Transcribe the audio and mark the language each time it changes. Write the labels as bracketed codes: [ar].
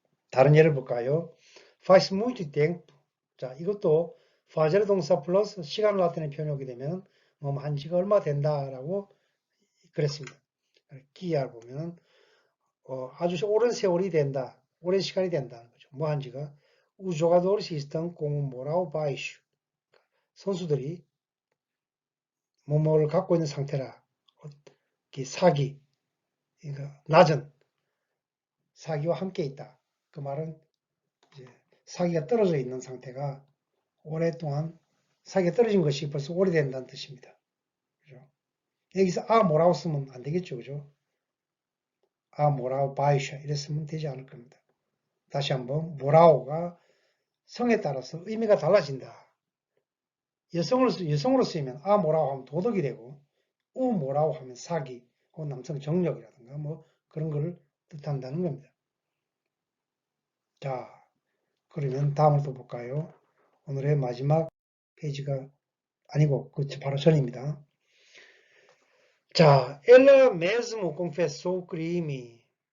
[ko] 다른 예를 볼까요? [pt] faz muito tempo. [ko] 자, 이것도 파젤 동사 플러스 시간을 나타내는 표현이 오게 되면 한 지가 얼마 된다라고 그랬습니다. 기하를 보면 아주 오랜 세월이 된다. 오랜 시간이 된다는 거죠. [pt] 뭐 한지가 os jogadores estão com moral baixo. [ko] 선수들이 뭐뭐를 갖고 있는 상태라. 사기, 그러니까 낮은 사기와 함께 있다. 그 말은 이제 사기가 떨어져 있는 상태가 오랫동안 사기가 떨어진 것이 벌써 오래된다는 뜻입니다. 그죠? 여기서 뭐라고 쓰면 안 되겠죠. 그죠? 뭐라고 바이샤 이랬으면 되지 않을 겁니다. 다시 한번 뭐라고가 성에 따라서 의미가 달라진다. 여성으로 쓰이면 아 뭐라고 하면 도덕이 되고 우 뭐라고 하면 사기 혹은 남성 정력이라든가 뭐 그런 걸 뜻한다는 겁니다. 자, 그러면 다음을 또 볼까요? 오늘의 마지막 페이지가 아니고 그 바로 전입니다. [pt] 자, ela mesmo confessou crime.